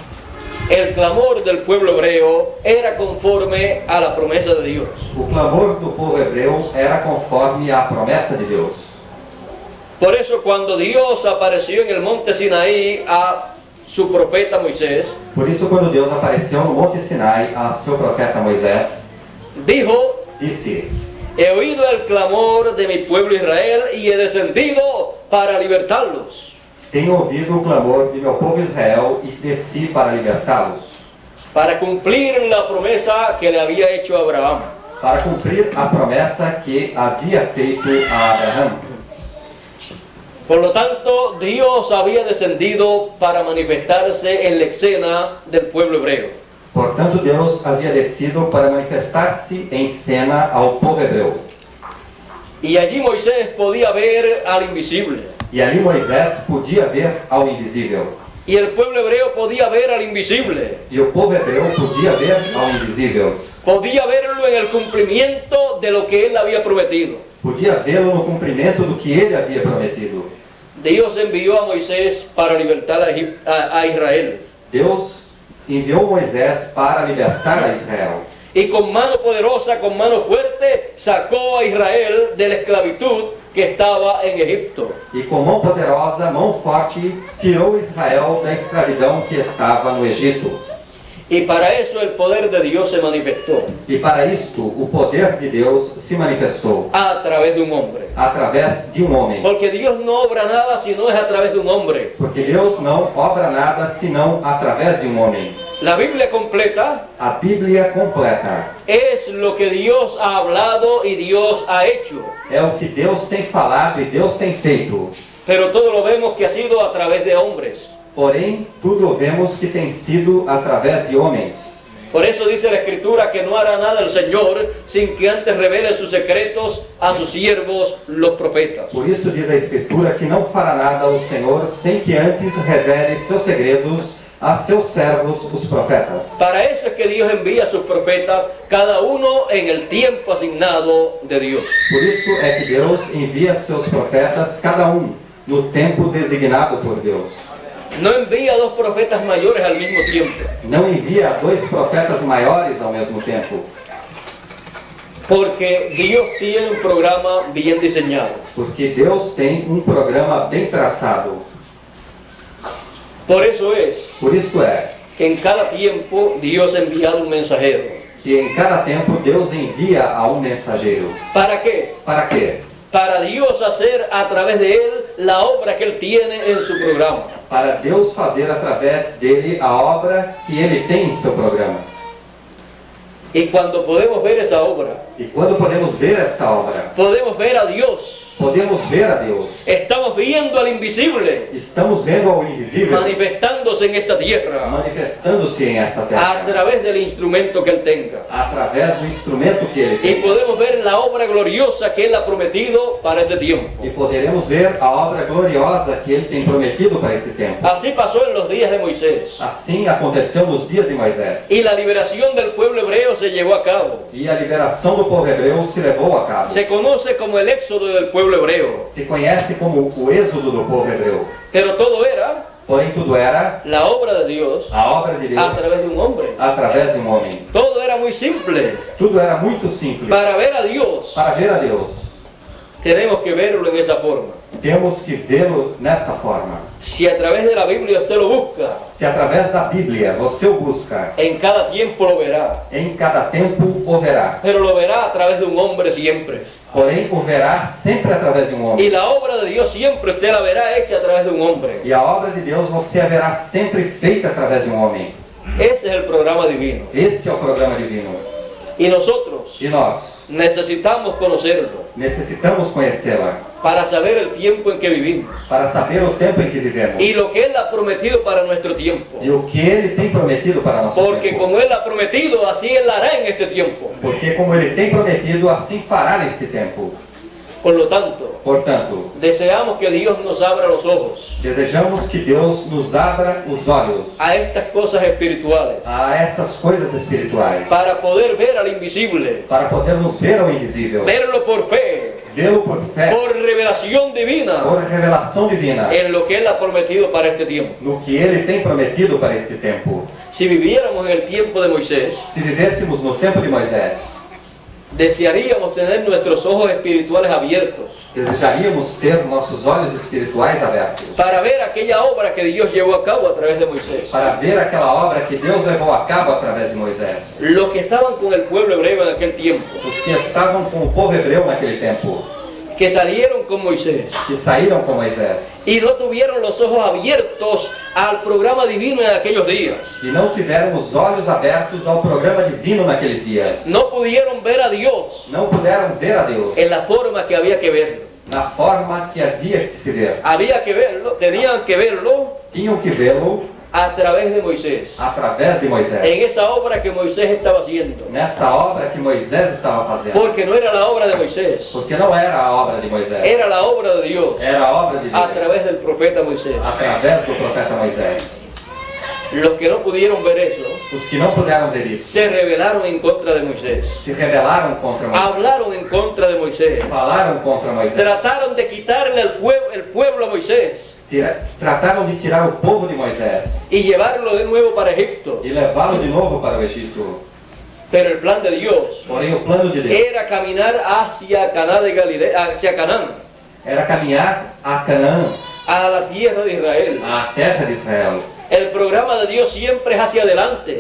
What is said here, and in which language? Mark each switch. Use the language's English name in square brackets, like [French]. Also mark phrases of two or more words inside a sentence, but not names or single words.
[Spanish] El clamor del pueblo hebreo era conforme a la promesa de Dios. [Portuguese] O clamor do povo hebreu era conforme a promessa de Deus. [Spanish] Por eso cuando Dios apareció en el monte Sinaí a su profeta Moisés, [Portuguese] Por isso, quando Deus apareceu no Monte Sinai a seu profeta Moisés, [Spanish] dijo: [Portuguese] disse: [Spanish] he oído el clamor de mi pueblo Israel y he descendido para libertarlos. [Portuguese] Tenho ouvido o clamor de meu povo Israel e desci para libertá-los, [Spanish] Para cumplir la promesa que le había hecho a Abraham. [Portuguese] para cumprir a promessa que havia feito a Abraão. [Spanish] Por lo tanto, Dios había descendido para manifestarse en la escena del pueblo hebreo. [Portuguese] Portanto, Deus havia descido para manifestar-se em cena ao povo hebreu. [Spanish] Y allí Moisés podía ver al invisible. [Portuguese] E ali Moisés podia ver ao invisível. [Spanish] Y el pueblo hebreo podía ver al invisible. [Portuguese] E o povo hebreu podia ver ao invisível. [Spanish] Podía verlo en el cumplimiento de lo que él había prometido. [Portuguese] Podia vê-lo no cumprimento do que ele havia prometido. [Spanish] Dios envió a Moisés para libertar a Israel. [Portuguese] Deus enviou Moisés para libertar a Israel. [Spanish] Y con mano poderosa, con mano fuerte, sacó a Israel de la esclavitud que estaba en Egipto. [Portuguese] E com mão poderosa, mão forte, tirou Israel da escravidão que estava no Egito. [Spanish] Y para eso el poder de Dios se manifestó [Portuguese] E para isto, o poder de Deus se manifestou [Spanish] a través de un hombre. [Portuguese] através de um homem. [Spanish] Porque Dios no obra nada si no es a través de un hombre. [Portuguese] Porque Deus não obra nada senão através de um homem. [Spanish] La Biblia completa [Portuguese] A Bíblia completa [Spanish] es lo que Dios ha hablado y Dios ha hecho. [Portuguese] é o que Deus tem falado e Deus tem feito. [Spanish] Pero todo lo vemos que ha sido a través de hombres. [Portuguese] Porém, tudo vemos que tem sido através de homens. [Spanish] Por eso dice la Escritura que no hará nada el Señor sin que antes revele sus secretos a sus siervos, los profetas. [Portuguese] Por isso diz a Escritura que não fará nada o Senhor sem que antes revele seus segredos a seus servos, os profetas. [Spanish] Para eso es que Dios envía a sus profetas, cada uno en el tiempo asignado de Dios. [Portuguese] Por isso é que Deus envia seus profetas, cada um no tempo designado por Deus. [Spanish] No envía a dos profetas mayores al mismo tiempo, [Portuguese] Não envia dois profetas maiores ao mesmo tempo, [Spanish] porque Dios tiene un programa bien diseñado. [Portuguese] porque Deus tem um programa bem traçado. [Spanish] Por eso es [Portuguese] Por isso é [Spanish] que en cada tiempo Dios ha enviado un mensajero. [Portuguese] que em cada tempo Deus envia a um mensageiro. [Spanish] ¿Para qué? [Portuguese] Para quê? [Spanish] Para Dios hacer a través de él la obra que él tiene en su programa. [Portuguese] Para Deus fazer através dele a obra que ele tem em seu programa. [Spanish] Y cuando podemos ver esa obra, [Portuguese] E quando podemos ver esta obra, [Spanish] podemos ver a Dios. [Portuguese] podemos ver a Deus. [Spanish] Estamos viendo al invisible [Portuguese] Estamos vendo ao invisível [Spanish] manifestándose en esta tierra [Portuguese] manifestando-se em esta [Spanish] a [Portuguese] terra, [Spanish] través del instrumento que él tenga. [Portuguese] através do instrumento que ele [Spanish] Y [Portuguese] tem. [Spanish] podemos ver la obra gloriosa que él ha prometido para ese tiempo. [Portuguese] E poderemos ver a obra gloriosa que ele tem prometido para esse tempo. [Spanish] Así pasó en los días de Moisés. [Portuguese] Assim aconteceu nos dias de Moisés. [Spanish] Y la liberación del pueblo hebreo se llevó a cabo. [Portuguese] E a liberação do povo hebreu se levou a cabo. [Spanish] Se conoce como el éxodo del pueblo hebreo. [Portuguese] Se conhece como o êxodo do povo hebreu. [Spanish] Pero todo era [Portuguese] Porém, tudo era [Spanish] la obra de Dios [Portuguese] a obra de Deus [Spanish] a través de un hombre. [Portuguese] através de um homem. [Spanish] Todo era muy simple. [Portuguese] Tudo era muito simples. [Spanish] Para ver a Dios [Portuguese] Para ver a Deus, [Spanish] tenemos que verlo en esa forma. [Portuguese] temos que vê-lo nesta forma. [Spanish] Si a través de la Biblia usted lo busca, [Portuguese] Se através da Bíblia você o busca, [Spanish] en cada tiempo lo verá. [Portuguese] em cada tempo o verá. [Spanish] Pero lo verá a través de un hombre siempre. [Portuguese] Porém, o verá sempre através de um [Spanish] Y [Portuguese] homem. [Spanish] la obra de Dios siempre usted la verá hecha a través de un hombre. [Portuguese] E a obra de Deus você a verá sempre feita através de um homem. [Spanish] Ese es el programa divino. [Portuguese] Este é o programa divino. [Spanish] Y nosotros [Portuguese] E nós [Spanish] necesitamos conocerlo [Portuguese] necessitamos conhecê-la [Spanish] para saber el tiempo en que vivimos [Portuguese] para saber o tempo em que vivemos [Spanish] y lo que Él ha prometido para nuestro tiempo. [Portuguese] e o que Ele tem prometido para nosso [Spanish] Porque [Portuguese] tempo. [Spanish] como Él ha prometido, así Él hará en este tiempo. [Portuguese] Porque como Ele tem prometido, assim fará neste tempo. [Spanish] Por lo tanto, [Portuguese] Portanto, [Spanish] deseamos que Dios nos abra los ojos [Portuguese] desejamos que Deus nos abra os olhos [Spanish] a estas cosas espirituales [Portuguese] a essas coisas espirituais, [Spanish] para poder ver al invisible, [Portuguese] para podermos ver ao invisível, [Spanish] verlo por fe, [Portuguese] vê-lo por fé, [Spanish] por revelación divina [Portuguese] por revelação divina, [Spanish] en lo que Él ha prometido para este tiempo. [Portuguese] no que Ele tem prometido para este tempo. [Spanish] Si viviéramos en el tiempo de Moisés, [Portuguese] Se vivêssemos no tempo de Moisés, [Spanish] desearíamos tener nuestros ojos espirituales abiertos [Portuguese] desejaríamos ter nossos olhos espirituais abertos [Spanish] para ver aquella obra que Dios llevó a cabo a través de Moisés. [Portuguese] para ver aquela obra que Deus levou a cabo através de Moisés. [Spanish] Los que estaban con el pueblo hebreo en aquel tiempo, [Portuguese] Os que estavam com o povo hebreu naquele tempo, [Spanish] que salieron con Moisés [Portuguese] que saíram com Moisés [Spanish] y no tuvieron los ojos abiertos al programa divino en aquellos días, [Portuguese] e não tiveram os olhos abertos ao programa divino naqueles dias, [Spanish] no pudieron ver a Dios [Portuguese] não puderam ver a Deus [Spanish] en la forma que había que verlo. [Portuguese] na forma que havia que se ver. [Spanish] Había que verlo, tenían que verlo [Portuguese] Tinham que vê-lo [Spanish] a través de Moisés, [Portuguese] através de Moisés. [Spanish] en esa obra que Moisés estaba haciendo, [Portuguese] Nesta obra que Moisés estava fazendo. [Spanish] porque no era la obra de Moisés, [Portuguese] Porque não era a obra de Moisés. [Spanish] era la obra de Dios [Portuguese] Era a obra de Deus. [Spanish] a través del profeta Moisés. [Portuguese] Através do profeta Moisés. [Spanish] Los que no pudieron ver eso [Portuguese] Os que não puderam ver isso [Spanish] se rebelaron en contra de Moisés, [Portuguese] se rebelaram contra Moisés. [Spanish] hablaron en contra de Moisés, [Portuguese] Falaram contra Moisés. [Spanish] trataron de quitarle el pueblo a Moisés [Portuguese] Trataram de tirar o povo de Moisés [Spanish] y llevarlo de nuevo para Egipto. [Portuguese] e levá-lo de novo para o Egito. [Spanish] Pero el plan de Dios [Portuguese] Porém, o plano de Deus [Spanish] era caminar hacia Canaán de Galilea, hacia Canaán, [Portuguese] era caminhar a Canaã, [Spanish] a la tierra de Israel. [Portuguese] a terra de Israel. [Spanish] El programa de Dios siempre es hacia adelante,